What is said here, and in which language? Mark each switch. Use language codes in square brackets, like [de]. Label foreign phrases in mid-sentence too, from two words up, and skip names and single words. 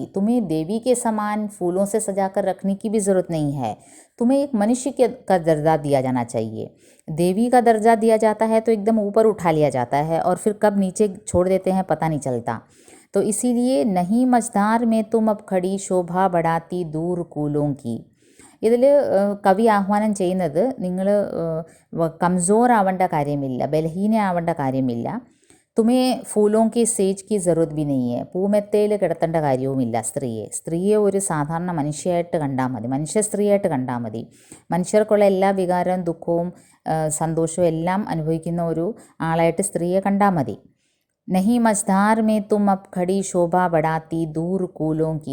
[hi] तुम्हें देवी के समान फूलों से सजाकर रखने की भी ज़रूरत नहीं है. तुम्हें एक मनुष्य का दर्जा दिया जाना चाहिए. देवी का दर्जा दिया जाता है तो एकदम ऊपर उठा लिया जाता है और फिर कब नीचे छोड़ देते हैं पता नहीं चलता. तो इसीलिए नहीं मझधार में तुम अब खड़ी शोभा बढ़ाती दूर कूलों की. [ml] ഇതിൽ കവി ആഹ്വാനം ചെയ്യുന്നത് നിങ്ങൾ കംസോർ ആവേണ്ട കാര്യമില്ല, ബലഹീന ആവേണ്ട കാര്യമില്ല. तुम्हें फूलों की सेज की ज़रूरत भी नहीं है. പൂമെത്തയിൽ കിടത്തേണ്ട കാര്യവുമില്ല സ്ത്രീയെ ഒരു സാധാരണ മനുഷ്യയായിട്ട് കണ്ടാൽ മതി, മനുഷ്യ സ്ത്രീയായിട്ട് കണ്ടാൽ മതി. മനുഷ്യർക്കുള്ള എല്ലാ വികാരവും ദുഃഖവും സന്തോഷവും എല്ലാം അനുഭവിക്കുന്ന ഒരു ആളായിട്ട് സ്ത്രീയെ കണ്ടാൽ മതി. [hi] नहीं मझधार में तुम अब खड़ी शोभा बढ़ाती दूर कूलों की.